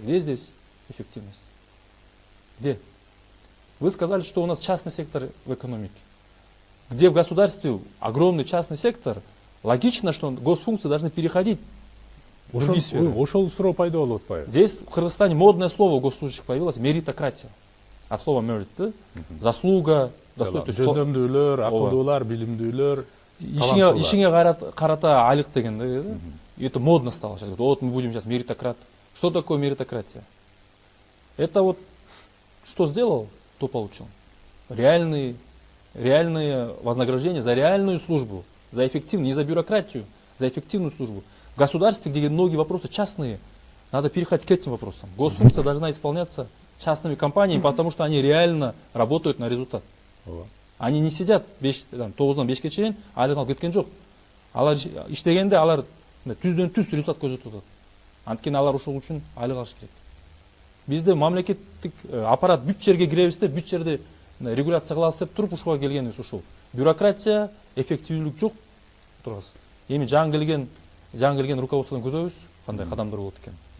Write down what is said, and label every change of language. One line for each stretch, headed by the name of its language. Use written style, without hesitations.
Russian: Где здесь эффективность? Где? Вы сказали, что у нас частный сектор в экономике. Где в государстве огромный частный сектор, логично, что госфункции должны переходить в другие сферы. Здесь в Кыргызстане модное слово у госслужащих появилось — меритократия. От слова merit, да? Заслуга,
Kyrgyz: жөндөмдүүлөр, акылдуулар, билимдүүлөр. ишиңе карата айлык дегенде,
Russian: это модно стало сейчас. Вот мы будем сейчас меритократ. Что такое меритократия? Это вот что сделал, то получил. Реальные вознаграждения за реальную службу, за эффективную, не за бюрократию, за эффективную службу. В государстве, где многие вопросы частные, надо переходить к этим вопросам. Госфункция должна исполняться частными компаниями, потому что они реально работают на результат.
Kyrgyz: Они не сидят 9-тан 5-ке чейин айлык алып кеткен жок. Алар иштегенде алар түздөн түз результат көзөтүп атат. Анткени алар ушул үчүн айлык алыш керек. Бизде мамлекеттик аппарат бүт жерге киребиз деп, бүт жерде регуляция кылабыз деп туруп ушуга келгенибиз ушул. Бюрократия, эффективдүүлүк жок турабыз. Эми жаңы келген руководстводон күтөбүз, кандай кадамдар болот экен.